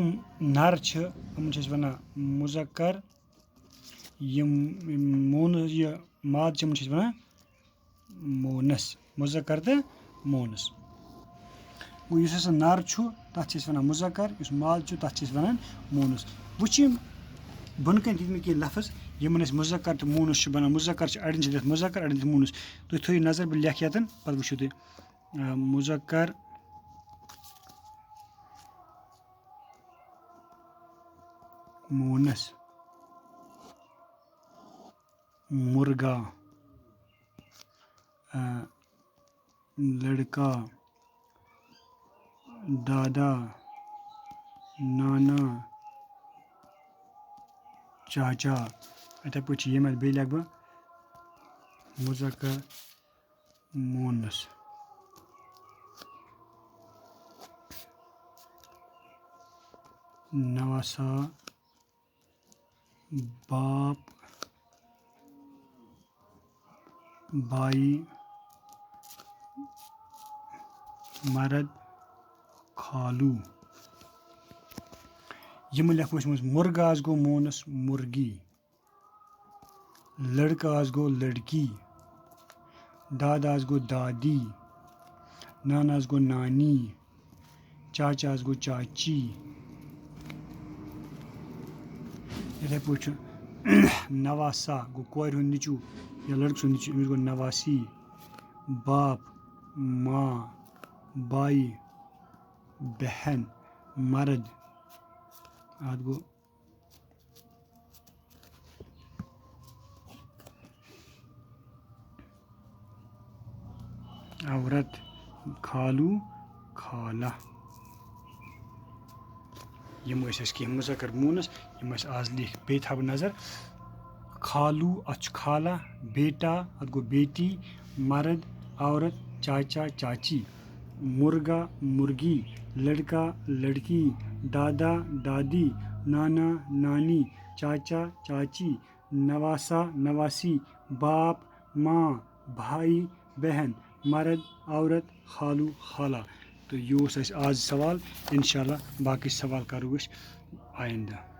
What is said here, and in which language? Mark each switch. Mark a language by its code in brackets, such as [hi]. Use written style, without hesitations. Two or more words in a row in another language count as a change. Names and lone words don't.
[ks] یِم نَر چھِ یِمن چھِ أسۍ وَنان مُذکر یِم مونٕس یہِ ماد چھِ یِمن چھِ أسۍ وَنان مونس مُذکر تہٕ مونس گوٚو یُس ہسا نر چھُ تَتھ چھِ أسۍ وَنان مُذکر یُس ماد چھُ تَتھ چھِ أسۍ وَنان مونس وٕچھ یِم بۄنہٕ کَنۍ دِتۍ مےٚ کینٛہہ لفظ یِمن أسۍ مُذکر تہٕ مونس چھِ بَنان مُذکر چھِ اَڑٮ۪ن چھِ دِتھ مُذکر اَڑٮ۪ن دِتھ مونس تُہۍ تھٲیِو نظر بہٕ لیکھٕ ییٚتٮ۪ن پَتہٕ وٕچھِو تُہۍ مُذکر مونس مرغا [ur] لڑکا دادا نانا چاچا [ks] یِتھَے پٲٹھۍ چھِ ییٚمہِ بیٚیہِ لیکھٕ بہٕ مُذکر مونس [ur] نواسا باپ بائی مرد خالو [ks] یِم لیکھو أسۍ منٛز مُرغاس گوٚو مونس مُرگی لڑکاس گوٚو لڑکی داداس گوٚو دادی ناناس گوٚو نانی چاچاس گوٚو چاچی یِتھَے پٲٹھۍ چھُ نواسا گوٚو کورِ ہُنٛد نیٚچوٗ یا لڑکہٕ سُنٛد نیٚچوٗ أمِس گوٚو نواسی [ur] باپ ماں بائی بہن مرد [ks] اَتھ گوٚو عورت [ur] خالو خالہ [ks] یِم ٲسۍ اَسہِ کینٛہہ مُذکر مونس یِم اَسہِ آز لیکھ بیٚیہِ تھاوٕ بہٕ نظر [ur] خالو [ks] اَتھ چھُ [ur] خالہ بیٹا [ks] اَتھ گوٚو [ur] بیٹی مرد عورت چاچا چاچی مرغا مرغی لڑکا لڑکی دادا دادی نانا نانی چاچا چاچی نواسا نواسی باپ ماں بھائی بہن مرد عورت خالو خالہ [ks] تہٕ یہِ اوس اَسہِ آز سوال اِنشاء اللہ باقٕے سوال کَرو أسۍ آیندہ